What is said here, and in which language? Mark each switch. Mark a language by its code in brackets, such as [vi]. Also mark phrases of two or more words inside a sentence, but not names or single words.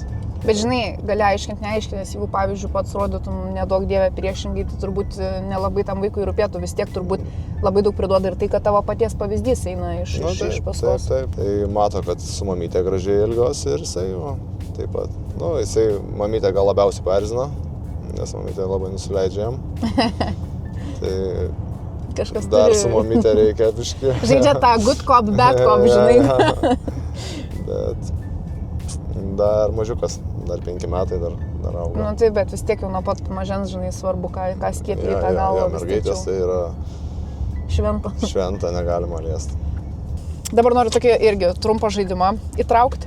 [lt] Bet žinai, gali aiškinti, neaiškinti, nes jeigu pavyzdžiui pats rodytum nedaug dievę priešingai, tai turbūt nelabai tam vaikui rūpėtų, vis tiek turbūt labai daug priduoda ir tai, kad tavo paties pavyzdys eina iš paskos. Taip. Tai mato, kad su mamytė gražiai elgiuosi ir jisai taip pat. Jisai mamytė gal labiausiai paerzina, nes mamytė labai nusileidžia jam. Tai kažkas dar su mamytė reikia biškį. Žaidžia tą [en] good cop, bad cop, [lt] žinai. Bet dar mažiukas, dar 5 metai dar auga. Taip, bet vis tiek jau nuo pat mažens, žinai, svarbu, ką skiepia į tą galvą. Mergaitės tai yra šventa. Šventa, negalima liesti. Dabar noriu tokį irgi trumpą žaidimą įtraukti.